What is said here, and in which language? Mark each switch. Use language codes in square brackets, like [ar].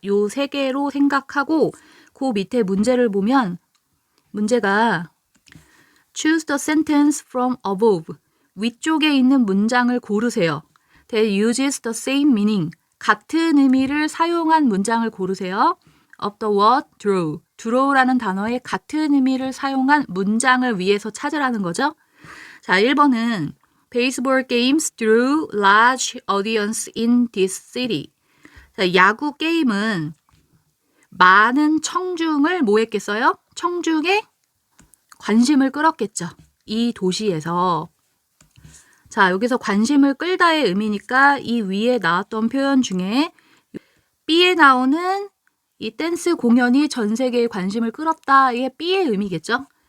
[ko] 요 세 개로 생각하고 그 밑에 문제를 보면 문제가 [en] choose the sentence from above, [ko] 위쪽에 있는 문장을 고르세요. [en] That uses the same meaning, [ko] 같은 의미를 사용한 문장을 고르세요. [en] Of the word draw, [ko] draw라는 단어의 같은 의미를 사용한 문장을 위해서 찾으라는 거죠. 자, 1번은 [en] Baseball games drew large audience in this city. [ko] 자, 야구 게임은 많은 청중을 뭐 했겠어요? 청중의 관심을 끌었겠죠. 이 도시에서. 자, 여기서 관심을 끌다의 의미니까 이 위에 나왔던 표현 중에 B에 나오는 이 댄스 공연이 전 세계에 관심을 끌었다의 B의 의미겠죠.